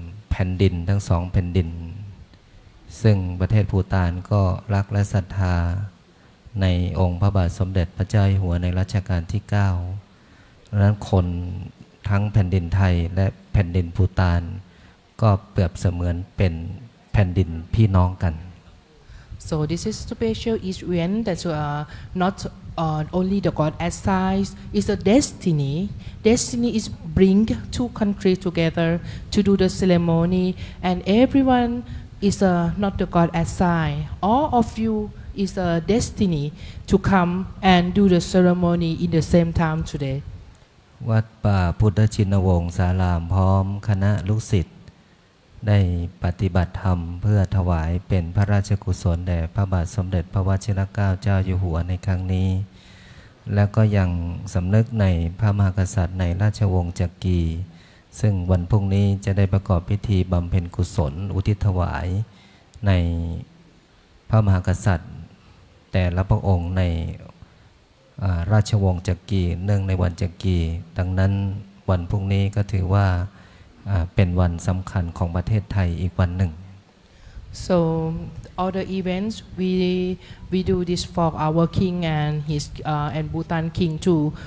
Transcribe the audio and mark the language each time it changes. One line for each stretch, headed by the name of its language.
Thai: แผ่นดินทั้งสองแผ่นดิน ซึ่งประเทศภูฏานก็รักและศรัทธาในองค์พระบาทสมเด็จพระเจ้าอยู่หัวในรัชกาลที่ 9 ดังนั้นคนทั้งแผ่นดินไทยและแผ่นดินภูฏานก็เปรียบเสมือนเป็นแผ่นดินพี่น้องกัน
English: So this is special event that not only the God assigns, it's a destiny. Destiny is bring two countries together to do the ceremony, and everyone is not the God assign. All of you is a destiny to come and do the ceremony in the same time today.
Thai: วัดป่าพุทธชินวงศ์ศาลามพร้อมคณะลูกศิษย์ได้ปฏิบัติธรรมเพื่อถวายเป็นพระราชกุศลแด่พระบาทสมเด็จพระวชิรเกล้าเจ้าอยู่หัวในครั้งนี้ และก็ยังสำนึกในพระมหากษัตริย์ในราชวงศ์จักรีซึ่งวันพรุ่งนี้จะได้ประกอบพิธีบำเพ็ญกุศลอุทิศถวายในพระมหากษัตริย์แต่ละพระองค์ใน ราชวงศ์จักรีเนื่องในวันจักรีดังนั้นวันพรุ่งนี้ก็ถือว่าเป็นวันสำคัญของประเทศไทยอีกวันหนึ่ง
English: So all the events we do this for our king and his and Bhutan king too.